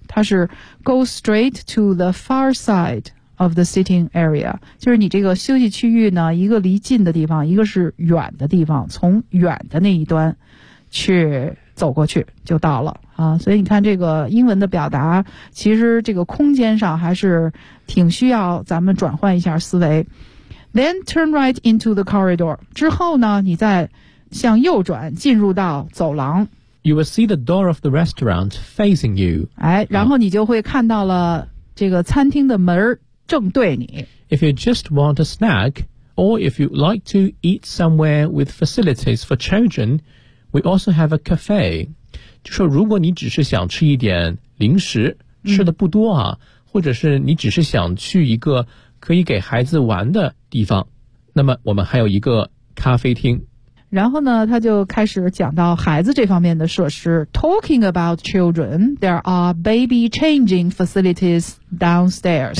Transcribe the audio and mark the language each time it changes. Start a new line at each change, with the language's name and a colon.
Chinese: 它是
English: go straight to the far side of the sitting area，
Chinese: 就是你这个休息区域呢，一个离近的地方，一个是远的地方，从远的那一端去走过去就到了啊。所以你看这个英文的表达，其实这个空间上还是挺需要咱们转换一下思维。
English: Then turn right into the corridor.
Chinese: 之后呢，你再向右转进入到走廊。
English: You will see the door of the restaurant facing you.
Chinese: 哎，然后你就会看到了这个餐厅的门正对你。
English: If you just want a snack, or if you like to eat somewhere with facilities for children, we also have a cafe.
Chinese: 就说如果你只是想吃一点零食，吃的不多啊，或者是你只是想去一个可以给孩子玩的地方，那么我们还有一个咖啡厅。然后呢他就开始讲到孩子这方面的设施。
English: Talking about children, there are baby changing facilities downstairs.